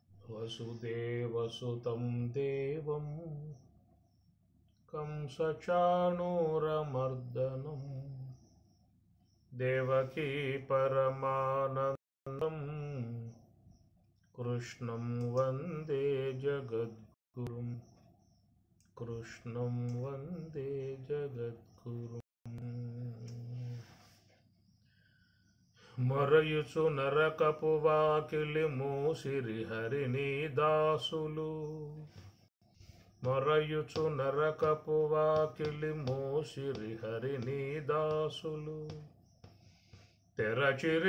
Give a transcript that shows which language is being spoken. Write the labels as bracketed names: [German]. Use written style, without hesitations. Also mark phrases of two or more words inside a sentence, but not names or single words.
[Sanskrit] वसुदेवसुतं देवं कंसचाणूरमर्दनं देवकी परमानन्दं कृष्णं वन्दे जगद्गुरुं कृष्णं वन्दे जगद्गुरुम् [Telugu] మరయుచు నరకపు వాకిలి మూసిరి హరిని దాసులు మరయుచు నరకపు వాకిలి మూసిరి హరిని దాసులు తెరచిరి